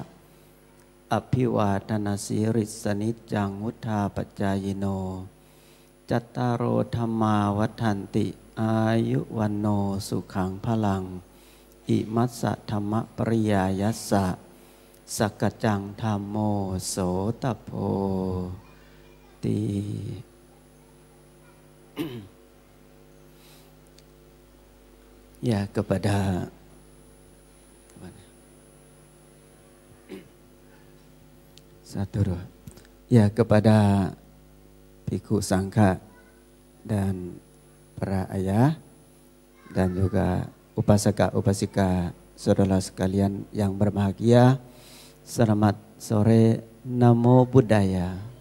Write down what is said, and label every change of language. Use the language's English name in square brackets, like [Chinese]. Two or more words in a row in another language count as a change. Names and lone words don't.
[Pali] Abhiwadana siris sanijjang uttha paccayino. Cattaro dhamma waddhanti ayu wanno sukhang phalang. Imassa dhamma pariyayassa. Sakacang dhammo sotapo ti. [Indonesian] Ya, kepada kepada Bhikkhu Sangha dan para ayah dan juga upasaka-upasika saudara sekalian yang berbahagia, selamat sore, Namo Buddhaya.